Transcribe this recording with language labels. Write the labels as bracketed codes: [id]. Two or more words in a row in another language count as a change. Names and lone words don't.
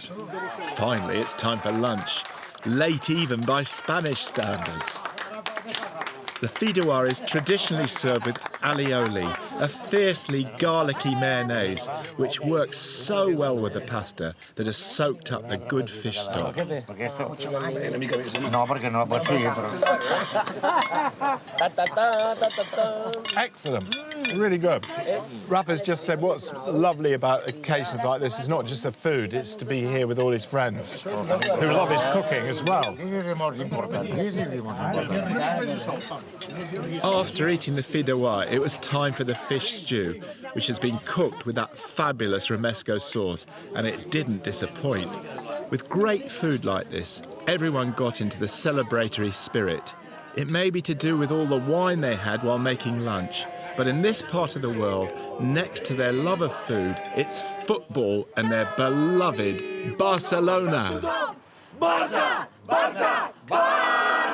[en] Finally, it's time for lunch, late even by Spanish standards. The fideuà is traditionally served with alioli, a fiercely garlicky mayonnaise, which works so well with the pasta that has soaked up the good fish stock. [ca] No, perquè no pot ser, però... [en] Excellent. Really good. Rafa's just said what's lovely about occasions like this is not just the food, it's to be here with all his friends who love his cooking as well. This is the most important. This is the most important. After eating the fideuà, it was time for the fish stew, which has been cooked with that fabulous romesco sauce, and it didn't disappoint. With great food like this, everyone got into the celebratory spirit. It may be to do with all the wine they had while making lunch, but in this part of the world, next to their love of food, it's football and their beloved Barcelona. Barça! Barça! Barça!